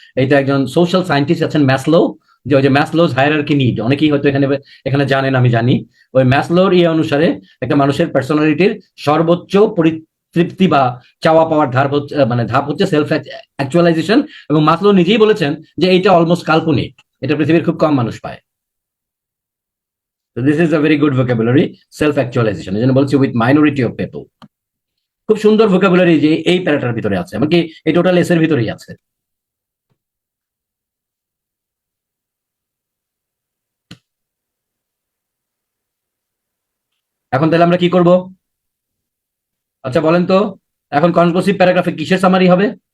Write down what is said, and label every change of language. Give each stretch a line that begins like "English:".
Bangla: এটা একজন social scientist আছেন ম্যাসলো, যে ওই যে ম্যাসলোজ হায়ারার্কি নিড, অনেকেই হয়তো এখানে এখানে জানেন, আমি জানি। ওই ম্যাসলোর ইয়ে অনুসারে একটা মানুষের পার্সোনালিটির সর্বোচ্চ পরিতৃপ্তি বা চাওয়া পাওয়ার ধাপ হচ্ছে, মানে ধাপ হচ্ছে সেলফ অ্যাকচুয়ালাইজেশন। এবং ম্যাসলো নিজেই বলেছেন যে এইটা অলমোস্ট কাল্পনিক, এটা পৃথিবীর খুব কম মানুষ পায়।
English: So this is a very good vocabulary, self actualization.
Bangla: এই জন্য বলছি
English: With minority of people.
Bangla: খুব সুন্দর ভোকাবুলারি যে এই প্যারাটার ভিতরে আছে, এমনকি এই টোটাল এস এর ভিতরেই আছে। এখন তাহলে আমরা কি করব? আচ্ছা বলেন তো, এখন কনক্লুসিভ প্যারাগ্রাফে কিসের সামারি হবে?